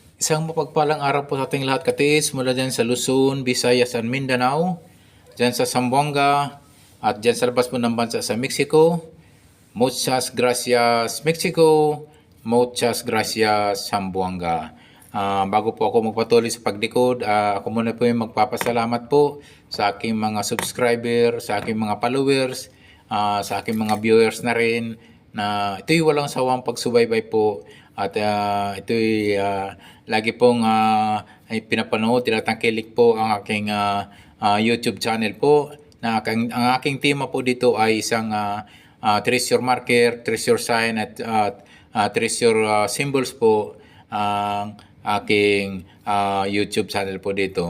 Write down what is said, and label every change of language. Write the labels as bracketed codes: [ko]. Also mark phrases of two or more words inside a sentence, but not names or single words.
[tl] Isang mapagpalang araw po sa ating lahat katiis mula dyan sa Luzon, Visayas at Mindanao, dyan sa Zamboanga at dyan sa labas po ng bansa sa Mexico. [es] Muchas gracias Mexico, muchas gracias Zamboanga. [tl] Bago po ako magpatuloy sa paglikod, ako muna po yung magpapasalamat po sa aking mga subscriber, sa aking mga followers, sa aking mga viewers na rin na ito'y walang sawang pagsubaybay po at ito'y lagi pong ay pinapanood, tinatangkilik po ang aking YouTube channel po na ang aking tema po dito ay isang [en] treasure marker, treasure sign [tl] at [en] treasure symbols [tl] po ang aking YouTube channel po dito.